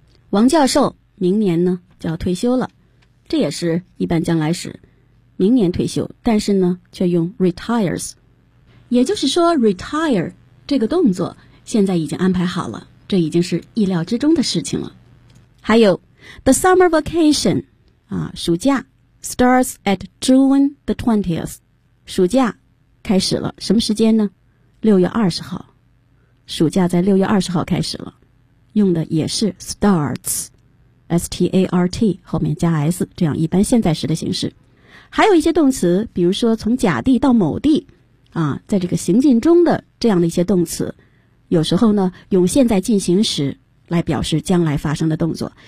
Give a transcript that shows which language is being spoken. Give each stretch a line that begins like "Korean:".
Chinese: 王教授明年呢就要退休了。这也是一般将来时，明年退休，但是呢却用 retires。也就是说 retire 这个动作现在已经安排好了，这已经是意料之中的事情了。还有
English: The summer vacation,暑假 starts at June the 20th.
Chinese: 暑假开始了，什么时间呢？ 6月20号。暑假在6月20号开始了，用的也是 starts, S-T-A-R-T, 后面加 S, 这样一般现在时的形式。还有一些动词，比如说从甲地到某地啊，在这个行进中的这样的一些动词，有时候呢用现在进行时来表示将来发生的动作。